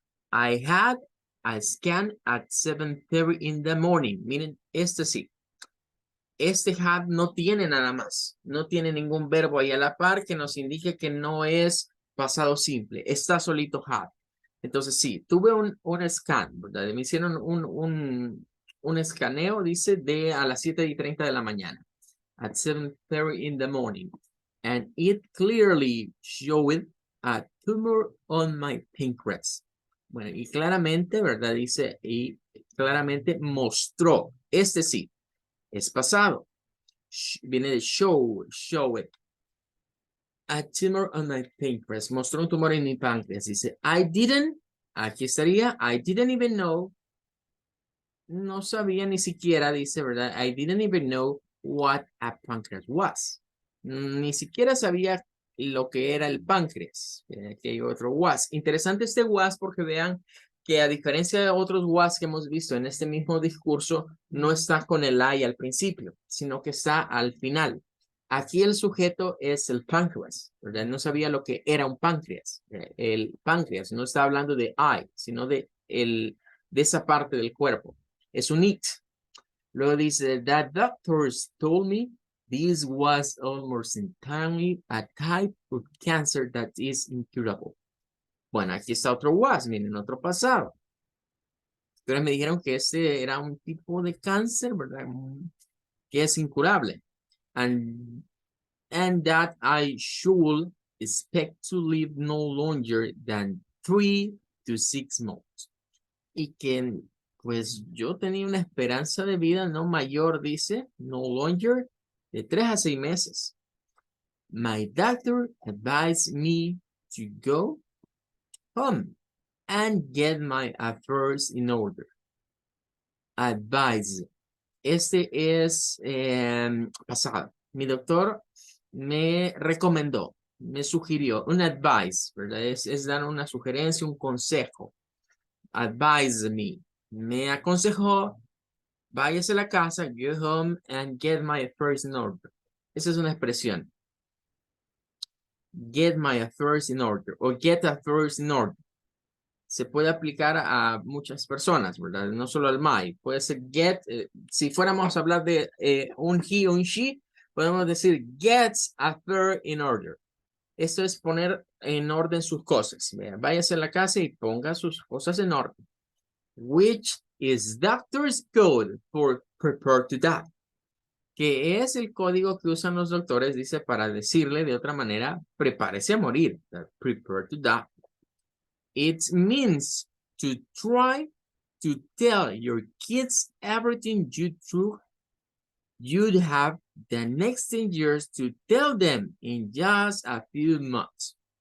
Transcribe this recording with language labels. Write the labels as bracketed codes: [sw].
[en] I had a scan at 7:30 in the morning. [es] Miren, este sí. Este had no tiene nada más. No tiene ningún verbo ahí a la par que nos indique que no es pasado simple. Está solito had. Entonces sí, tuve un scan, ¿verdad? Me hicieron un escaneo, dice, de a las 7:30 de la mañana. [en] At 7:30 in the morning. And it clearly showed a tumor on my pancreas. [es] Bueno, y claramente, ¿verdad? Dice, y claramente mostró. Este sí, es pasado. Viene de [en] show it. A tumor on my pancreas. [es] Mostró un tumor en mi páncreas. Dice, aquí estaría, [en] I didn't even know. [es] No sabía ni siquiera, dice, ¿verdad? [en] I didn't even know what a pancreas was. [es] Ni siquiera sabía lo que era el páncreas. Aquí hay otro was. Interesante este was porque vean que a diferencia de otros was que hemos visto en este mismo discurso, no está con el I al principio, sino que está al final. Aquí el sujeto es el páncreas, ¿verdad? No sabía lo que era un páncreas. El páncreas no está hablando de I, sino de esa parte del cuerpo. Es un it. Luego dice, [en] that doctors told me this was almost entirely a type of cancer that is incurable. [es] Bueno, aquí está otro was, miren, otro pasado. Pero me dijeron que este era un tipo de cáncer, ¿verdad? Que es incurable. [en] And that I should expect to live no longer than 3 to 6 months. [es] Y que pues yo tenía una esperanza de vida no mayor, dice, [en] no longer, [es] de 3 a 6 meses. [en] My doctor advised me to go home and get my affairs in order. [es] Advise. Este es pasado. Mi doctor me recomendó, me sugirió, un advice, ¿verdad? Es dar una sugerencia, un consejo. Advise me aconsejó, váyase a la casa, [en] go home and get my affairs in order. [es] Esa es una expresión. [en] Get my affairs in order o get affairs in order. [es] Se puede aplicar a muchas personas, ¿verdad? No solo al my. Puede ser get, si fuéramos a hablar de un he o un she, Podemos decir [en] gets affairs in order. [es] Esto es poner en orden sus cosas. Vea, váyase a la casa y ponga sus cosas en orden. [en] Which is doctor's code for prepare to die. [es] Que es el código que usan los doctores, dice, para decirle de otra manera, prepárese a morir. [en] Prepare to die. It means to try to tell your kids everything you'd have the next 10 years to tell them in just a few months.